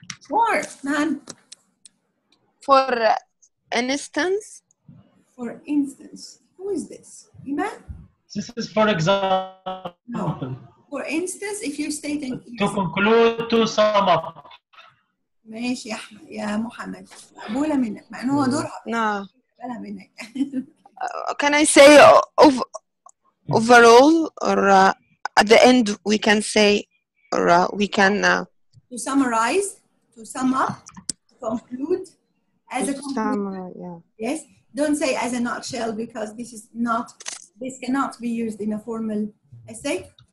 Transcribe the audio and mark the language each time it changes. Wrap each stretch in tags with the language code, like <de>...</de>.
<en>more, man. For instance. For instance, who is this? Iman? This is for example. No. For instance, if you're stating to conclude, to sum up.</en> <ar>ماشي يا احمد يا محمد مقبوله منك مع انه هو دورها مقبلها منك.</ar> <en>Can I say overall, or at the end we can say, or we can to summarize, to sum up, to conclude, as a conclusion. Yeah. Yes, don't say as a nutshell because this cannot be used in a formal essay.</en>